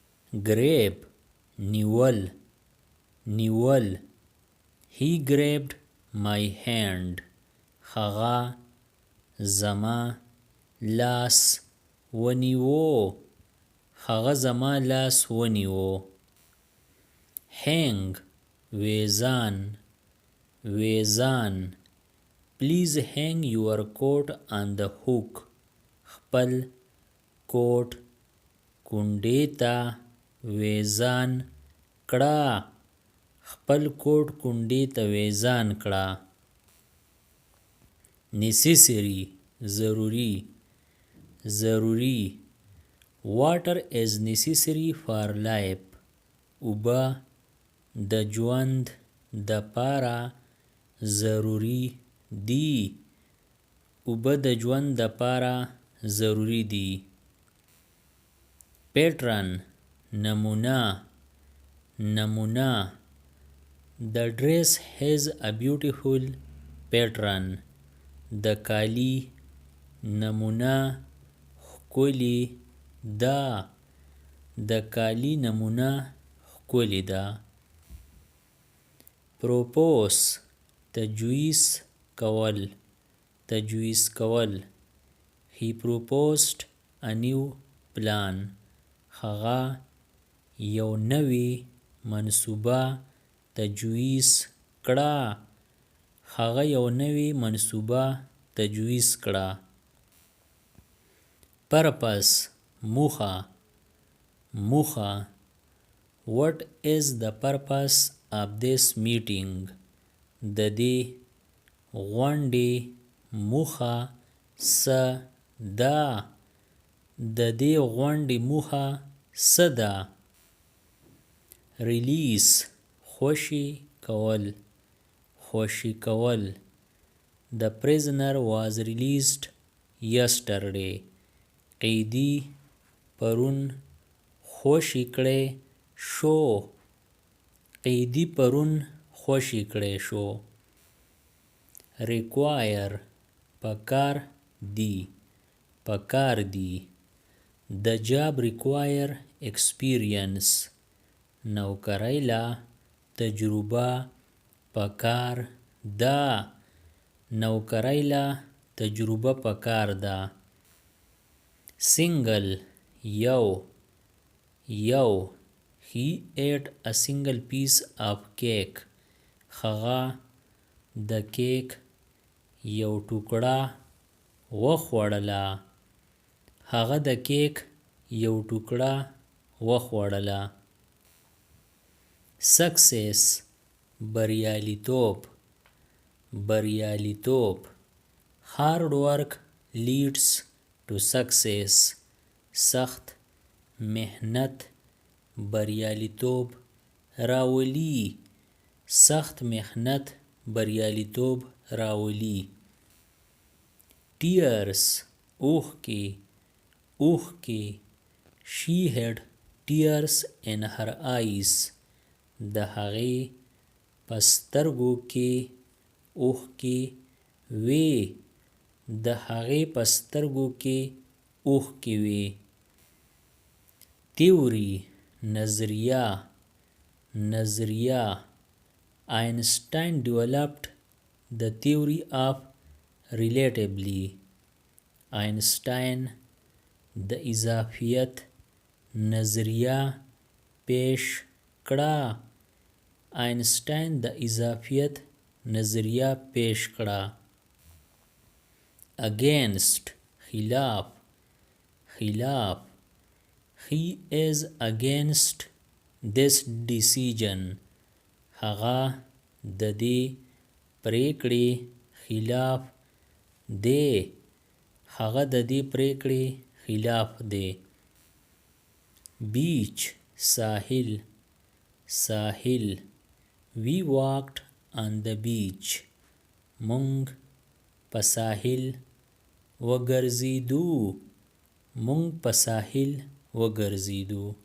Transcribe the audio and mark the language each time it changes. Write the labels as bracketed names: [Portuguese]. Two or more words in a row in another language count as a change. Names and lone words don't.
[Pashto] grab نیول نیول [English] he grabbed my hand [Pashto] هغه زما لاس ونیو هغه زما لاس ونیو hang ویزان ویزان [English] please hang your coat on the hook [Pashto] خپل کوټ کونډې ته ویزان کړه خپل کوټ کونډې ته ویزان کړه necessary ضروری ضروری [English] water is necessary for life [Pashto] اوبه د ژوند د پاره ضروری دي اوبه د ژوند د پاره ضروری دي pattern نمونه نمونه [English] The dress has a beautiful pattern [Pashto] د کالی نمونه ښکلې ده د کالی نمونه ښکلې ده propose تجویز کول تجویز کول [English] he proposed a new plan [Pashto] هغه یو نوی منصوبه تجویز کړه هغه یو نوی منصوبه تجویز کړه purpose موخه موخه [English] what is the purpose of this meeting [Pashto] د دې غونډې موخه څه ده د دې غونډې موخه څه ده release خوشي کول خوشي کول [English] The prisoner was released yesterday [Pashto] قیدی پرون خوشي کړی شو قیدی پرون خوشي کړی شو require پکار دی پکار دی [English] The job require experience [Pashto] نوکری لا تجربه پکار ده نوکری لا تجربه پکار ده single یو یو [English] he ate a single piece of cake [Pashto] هغه د کیک یو ټوکړه وخوړله هغه د کیک یو ټوکړه وخوړله success بریالیتوب بریالیتوب [English] hard work leads to success [Pashto] سخت محنت بریالیتوب راولي سخت محنت بریالیتوب راولي tears اوښکې اوښکې [English] she had tears in her eyes [Pashto] د هغې په سترګو کې اوښکې وې د هغې په سترګو کې اوښکې وې theory نظریه نظریه [English] Einstein developed the theory of relativity [Pashto] Einstein د اضافیت نظریه پیش کړه Einstein د اضافیت نظریه پیش کړه against خلاف خلاف [English] he is against this decision [Pashto] هغه د دې پریکړې خلاف دی هغه د دې پریکړې خلاف دی beach ساحل ساحل [English] we walked on the beach [Pashto] مونږ په ساحل وګرځېدو مونږ په ساحل وګرځېدو